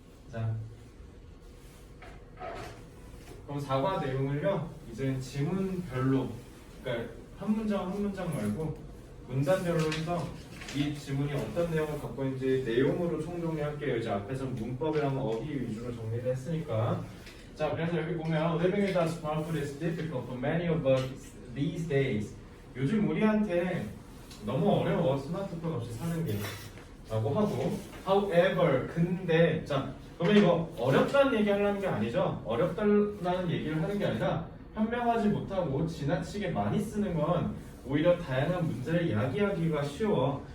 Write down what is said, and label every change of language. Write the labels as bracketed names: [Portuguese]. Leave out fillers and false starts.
[Korean] 자, 그럼 사과 내용을요 이제 지문별로, 그러니까 한 문장 한 문장 말고 문단별로 해서 이 지문이 어떤 내용을 갖고 있는지 내용으로 총정리할게요. 이제 앞에서 문법이랑 어휘 위주로 정리를 했으니까. 자, 그래서 여기 보면 [English] Living with a smartphone is difficult for many of us these days. [Korean] 요즘 우리한테 너무 어려워 스마트폰 없이 사는 게 라고 하고, however, 근데, 자, 그러면 이거 어렵다는 얘기 하려는 게 아니죠. 어렵다는 얘기를 하는 게 아니라 현명하지 못하고 지나치게 많이 쓰는 건 오히려 다양한 문제를 야기하기가 쉬워.